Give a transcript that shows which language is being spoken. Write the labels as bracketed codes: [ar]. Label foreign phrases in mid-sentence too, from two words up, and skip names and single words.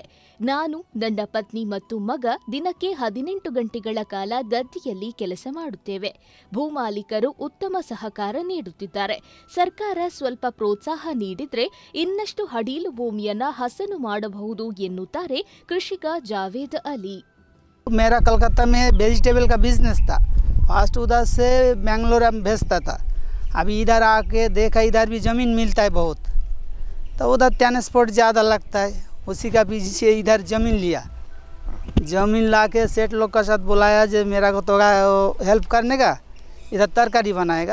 [kn] ನಾನು, ನನ್ನ ಪತ್ನಿ ಮತ್ತು ಮಗ ದಿನಕ್ಕೆ 18 ಗಂಟೆಗಳ ಕಾಲ ಗದ್ದೆಯಲ್ಲಿ ಕೆಲಸ ಮಾಡುತ್ತೇವೆ. ಭೂಮಾಲೀಕರು ಉತ್ತಮ ಸಹಕಾರ ನೀಡುತ್ತಿದ್ದಾರೆ. ಸರ್ಕಾರ ಸ್ವಲ್ಪ ಪ್ರೋತ್ಸಾಹ ನೀಡಿದ್ರೆ ಇನ್ನಷ್ಟು ಹಡೀಲು ಭೂಮಿಯನ್ನ ಹಸನು ಮಾಡಬಹುದು ಎನ್ನುತ್ತಾರೆ ಕೃಷಿಕ ಜಾವೇದ್ ಅಲಿ. [hi] मेरा कलकत्ता में वेजिटेबल का बिजनेस था. फास्ट उधर से बेंगलोर में भेजता था. अभी इधर आके देखा इधर भी ज़मीन मिलता है बहुत, तो उधर ट्रांसपोर्ट ज़्यादा लगता है. उसी का पीछे इधर ज़मीन लिया. ज़मीन ला के सेठ लोग का साथ बुलाया जो मेरा को तो हेल्प करने का, इधर तरकारी बनाएगा.